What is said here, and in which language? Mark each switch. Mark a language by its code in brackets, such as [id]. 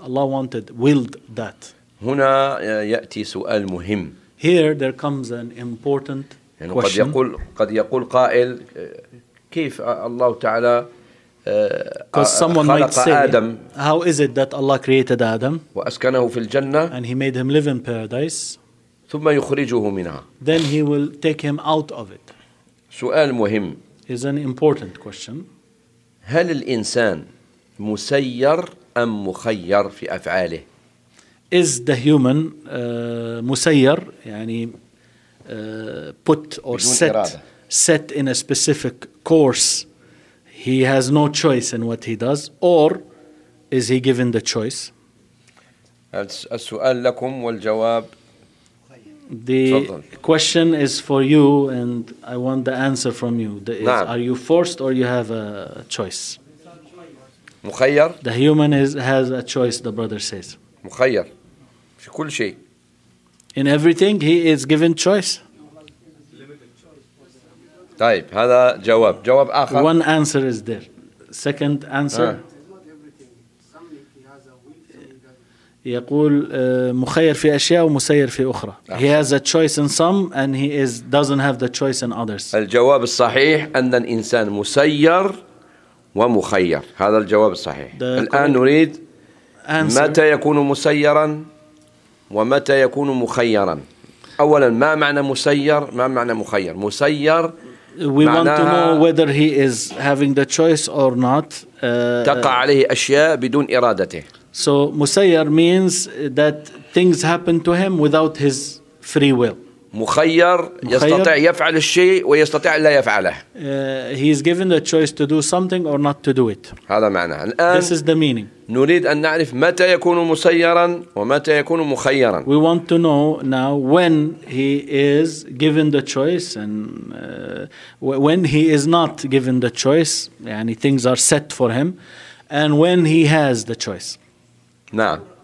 [en] Allah wanted, willed that. [ar] هنا يأتي سؤال مهم. [en] Here there comes an important question. [ar] قد يقول قائل كيف الله تعالى خلق آدم؟ [en] How is it that Allah created Adam? [ar] وأسكنه في الجنة. [en] And he made him live in paradise. [ar] ثم يخرجه منها. [en] Then he will take him out of it. [ar] سؤال مهم. [en] Is an important question. [ar] هل الإنسان مسير أم مخير في أفعاله؟ [en] Is the human [ar] مسير يعني [en] put or set in a specific course? He has no choice in what he does, or is he given the choice? [ar] السؤال لكم والجواب. [en] The question is for you, and I want the answer from you. Are you forced or you have a choice? [ar] مخير. [en] The human has a choice. The brother says. [ar] مخير. في كل شيء. [en] In everything he is given choice. [ar] طيب هذا جواب. جواب آخر. [en] One answer is there. Second answer. [ar] يقول مخير في أشياء ومسير في أخرى. [en] He has a choice in some and he doesn't have the choice in others. [ar] الجواب الصحيح أن الإنسان مسير ومخير. هذا الجواب الصحيح. الآن نريد متى يكون مسيرا ومتى يكون مخيرا؟ أولا ما معنى مسير؟ ما معنى مخير؟ مسير. [en] We want to know whether he is having the choice or not. [ar] تقع عليه أشياء بدون إرادته. [en] So مسير means that things happen to him without his free will. [ar] مخير يستطيع يفعل الشيء ويستطيع لا يفعله. [en] He is given the choice to do something or not to do it. [ar] هذا معناه. [en] This is the meaning. [ar] نريد أن نعرف متى يكون مسيرا ومتى يكون مخيرا. [en] We want to know now when he is given the choice and when he is not given the choice. يعني things are set for him and when he has the choice. [ar] نعم.